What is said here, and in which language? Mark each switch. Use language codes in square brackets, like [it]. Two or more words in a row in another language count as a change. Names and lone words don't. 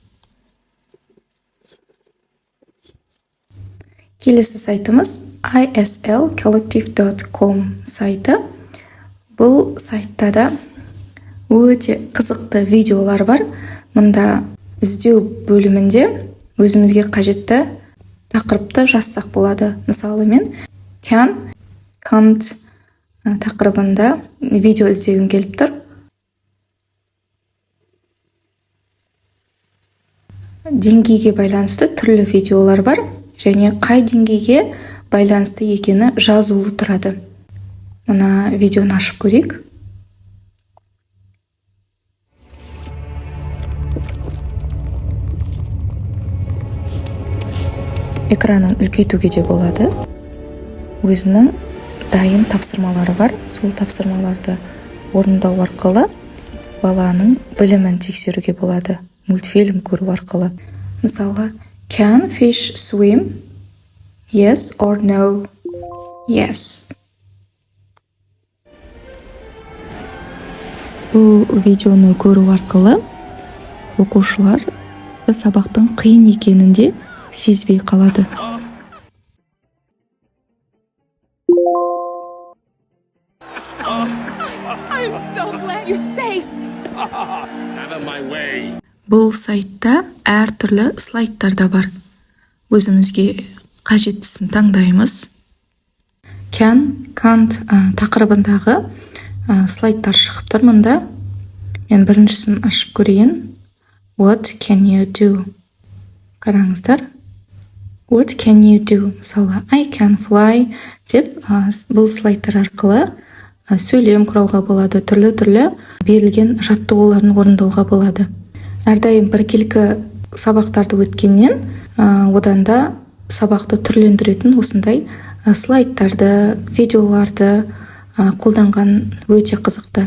[kk] Келесі сайтымыз islcollective.com сайты. Бұл сайтта да өте қызықты видеолар бар. Мұнда іздеу бөлімінде өзімізге қажетті тақырыпты жазсақ болады. Мысалы, мен [en] can, can't [kk] тақырыбында видео іздегім келіп тұр. Деңгейге байланысты түрлі видеолар бар. Және қай деңгейге байланысты екені жазулы тұрады. Мына видеоны ашып көрейік. Экранын үлкейтуге де болады. Өзінің дайын тапсырмалары бар. Сол тапсырмаларды орындау арқылы баланың білімін тексеруге болады. Мультфильм көру арқылы. Мысалы, [en] can fish swim? Yes or no? Yes. [kk] Бұл видеоны көру арқылы оқушылар сабақтың қиын екенінде сезбей қалады. [en] I'm so glad you're safe. Out of my way. [kk] Бұл сайтта әртүрлі слайдтар да бар. Өзімізге қажеттісін таңдаймыз. [en] Can, can't [kk] тақырыбындағы слайдтар шығып тұр мұнда. Мен біріншісін ашып көрейін. [en] What can you do? Қараңыздар. What can you do? [kk] Мысалы, [en] I can fly [kk] деп бұл слайдтар арқылы сөйлем құрауға болады, түрлі берілген жаттығуларын орындауға болады. Әрдайым біркелкі сабақтарды өткеннен одан да сабақты түрлендіретін осындай слайдтарды, видеоларды қолданған өте қызықты.